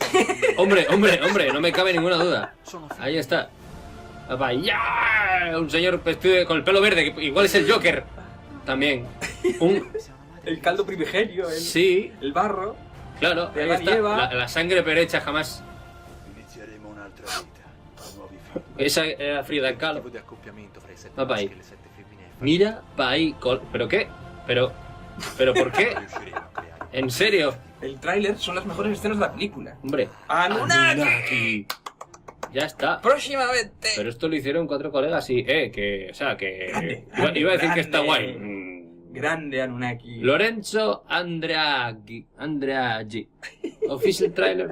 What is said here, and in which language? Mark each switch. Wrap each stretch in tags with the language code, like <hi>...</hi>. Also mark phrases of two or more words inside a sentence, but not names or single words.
<es>Hombre, no me cabe ninguna duda. Ahí está. Papá, ¡ya! Un señor vestido con el pelo verde, que igual es el Joker. También. El caldo primigenio, Sí, el barro. claro, de ahí Adán y está. Eva. La sangre perecha jamás.</es> <it>Inizieremo un'altra vita, nuovi figli.</it> <es>Esa era Frida Kahlo.</es> <it>Tipo di accoppiamento fra i 7 Papà, maschi e le 7 femmine.</it> <es>Mira, pa' ahí. ¿Pero qué? ¿Pero por qué?</es> <it>Riusciremo a creare.</it> <es>¿En serio? El tráiler son las mejores escenas de la película. Hombre. ¡Anunnaki! Ya está. Próximamente. Pero esto lo hicieron 4 colegas y, que, o sea, que... Grande, iba a decir que está grande. guay. Grande Anunnaki.</es> <en>Lorenzo Andreaggi. Official trailer.</en>